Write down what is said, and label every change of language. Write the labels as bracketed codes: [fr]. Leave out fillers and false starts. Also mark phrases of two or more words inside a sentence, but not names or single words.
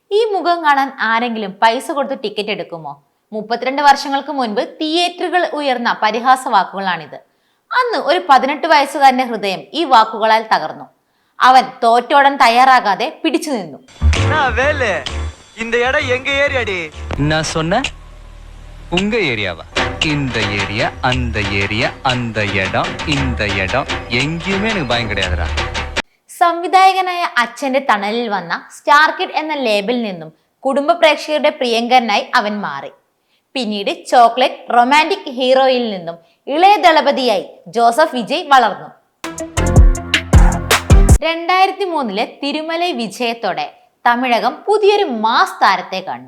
[ml] ഈ മുഖം കാണാൻ ആരെങ്കിലും പൈസ കൊടുത്ത് ടിക്കറ്റ് എടുക്കുമോ? 32 വർഷങ്ങൾക്ക് മുൻപ് തിയേറ്ററുകൾ ഉയർന്ന പരിഹാസ വാക്കുകളാണിത്. അന്ന് ഒരു 18 വയസ്സുകാരന്റെ ഹൃദയം ഈ വാക്കുകളാൽ തകർന്നു. അവൻ തോറ്റോടാൻ തയ്യാറാകാതെ പിടിച്ചു നിന്നു. [ta] உங்க ஏரியாவா? இந்த ஏரியா, அந்த ஏரியா, அந்த இடம், இந்த இடம் எங்கேயுமே எனக்கு பயம் கிடையாதுடா. [ml] സംവിധായകനായ അച്ഛന്റെ തണലിൽ വന്ന [en] star kid [ml] എന്ന ലേബിൽ നിന്നും കുടുംബ പ്രേക്ഷകരുടെ പ്രിയങ്കരനായി അവൻ മാറി. പിന്നീട് [en] chocolate romantic [ml] ഹീറോയിൽ നിന്നും ഇളയ ദളപതിയായി ജോസഫ് വിജയ് വളർന്നു. 2003 തിരുമലൈ വിജയത്തോടെ തമിഴകം പുതിയൊരു മാസ് താരത്തെ കണ്ടു.